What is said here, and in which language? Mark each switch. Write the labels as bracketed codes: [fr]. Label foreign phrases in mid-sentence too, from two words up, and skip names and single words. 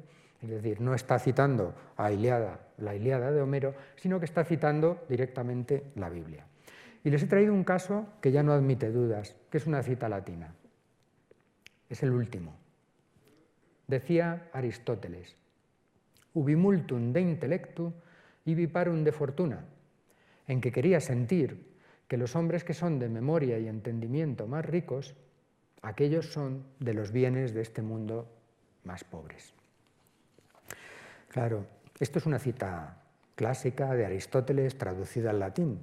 [es] Es decir, no está citando a la Ilíada de Homero, sino que está citando directamente la Biblia. Y les he traído un caso que ya no admite dudas, que es una cita latina. Es el último. Decía Aristóteles, [la] ubi multum de intellectu ibi parum de fortuna, [es] en que quería sentir que los hombres que son de memoria y entendimiento más ricos, aquellos son de los bienes de este mundo más pobres. Claro, esto es una cita clásica de Aristóteles traducida al latín.